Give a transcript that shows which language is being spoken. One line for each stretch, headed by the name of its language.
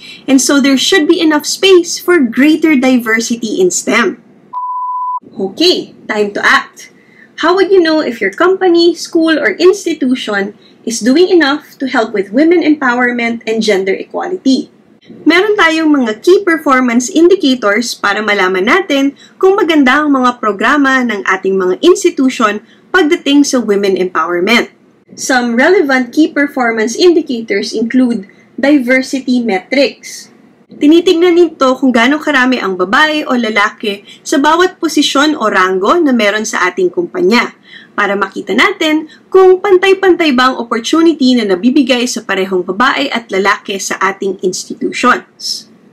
English: And so there should be enough space for greater diversity in STEM. Okay, time to act. How would you know if your company, school, or institution is doing enough to help with women empowerment and gender equality?
Filipino: Meron tayong mga key performance indicators para malaman natin kung maganda ang mga programa ng ating mga institution pagdating sa women empowerment.
English: Some relevant key performance indicators include diversity metrics.
Filipino: Tinitingnan nito kung gaano karami ang babae o lalaki sa bawat posisyon o ranggo na meron sa ating kumpanya para makita natin kung pantay-pantay ba ang opportunity na nabibigay sa parehong babae at lalaki sa ating institutions.